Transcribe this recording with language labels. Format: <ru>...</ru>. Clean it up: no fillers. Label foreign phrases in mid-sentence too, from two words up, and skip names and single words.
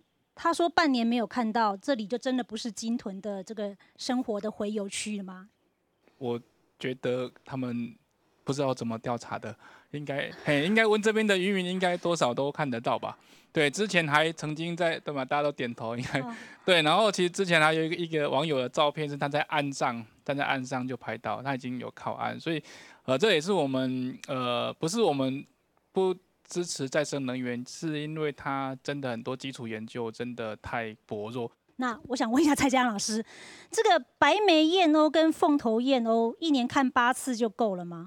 <zh>他說半年沒有看到，這裡就真的不是鯨豚的這個生活的回遊區了嗎？我覺得他們不知道怎麼調查的，應該問這邊的漁民，應該多少都看得到吧？對，之前還曾經在，對吧？大家都點頭，應該、對。然後其實之前還有一個網友的照片，是他在岸上，站在岸上就拍到，他已經有靠岸，所以，這也是我們不是我們不支持再生能源，是因为它真的很多基础研究真的太薄弱。那我想问一下蔡佳阳老师，这个白眉燕鸥跟凤头燕鸥一年看8次就够了吗？</zh>